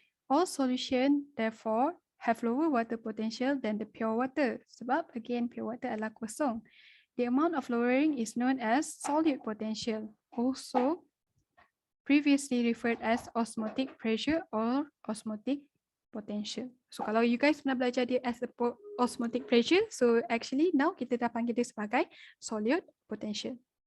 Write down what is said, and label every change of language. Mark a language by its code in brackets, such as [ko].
[en] All solution therefore have lower water potential than the pure water. [ms] Sebab again pure water adalah kosong. [en] The amount of lowering is known as solute potential, also previously referred as osmotic pressure or osmotic potential. [ms] So kalau [en] you guys [ms] pernah belajar dia [en] as a osmotic pressure, [ms] so actually now kita dah panggil dia sebagai [en] solute potential.